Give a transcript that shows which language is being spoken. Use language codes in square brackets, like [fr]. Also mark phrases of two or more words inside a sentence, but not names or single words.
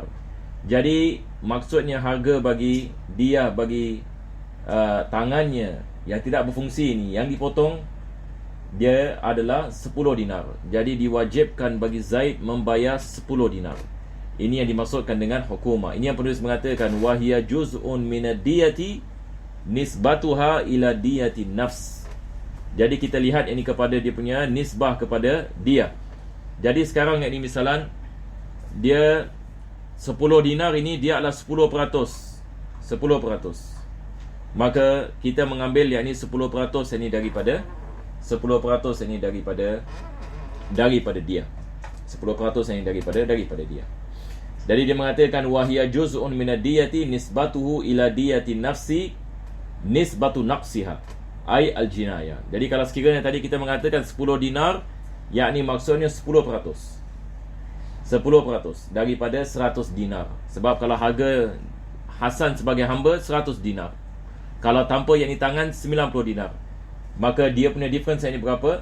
[ms] Jadi maksudnya harga bagi dia bagi tangannya yang tidak berfungsi ini yang dipotong dia adalah 10 dinar. Jadi diwajibkan bagi Zaid membayar 10 dinar. Ini yang dimaksudkan dengan hukumah. Ini yang penulis mengatakan [ar] وهي جزء من الدية نسبتها إلى دية النفس. [ms] Jadi kita lihat ini kepada dia punya nisbah kepada dia. Jadi sekarang ini misalan dia 10 dinar ini dia adalah 10%. 10%. Maka kita mengambil yakni 10% ini daripada 10% ini daripada dia. 10% ini daripada dia. Jadi dia mengatakan [ar] وهي جزء من الدية نسبته إلى دية النفس نسبة نقصها أي الجناية. [ms] Jadi kalau sekiranya tadi kita mengatakan 10 dinar, yakni maksudnya 10% daripada 100 dinar. Sebab kalau harga Hasan sebagai hamba 100 dinar, kalau tanpa yakni tangan 90 dinar, maka dia punya difference ini berapa?